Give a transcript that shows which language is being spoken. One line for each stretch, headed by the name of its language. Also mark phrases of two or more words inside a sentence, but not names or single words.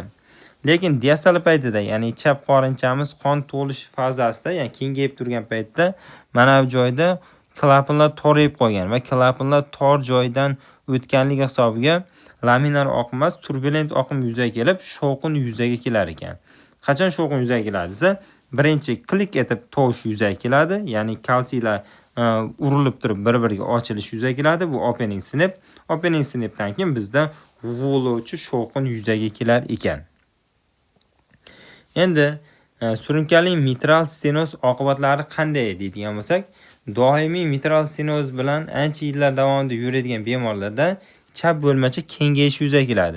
Uzbek: Lekin diastalik paytida, ya'ni chap qorinchamiz qon to'lish fazasida, ya'ni kengayib turgan paytda mana bu joyda klapanlar torayib qolgan va klapanlar tor joydan o'tganligi hisobiga laminar oqim emas, turbulent oqim yuzaga kelib, shovqin yuzaga kelar ekan. Qachon shovqin yuzaga keladi desa, birinchi klik etib tovush yuzaga keladi, ya'ni kalsiylar urilib turib bir-biriga ochilish yuzaga keladi.
English: Bu opening snap. Opening snapdan
Uzbek: keyin bizda g'uvlovchi shovqin yuzaga kelar ekan. Endi surunkali mitral stenoz oqibatlari qanday deydigan bo'lsak, doimiy mitral stenoz bilan ancha yillar davomida yuradigan bemorlarda chap bo'lmacha kengayish yuzaga keladi.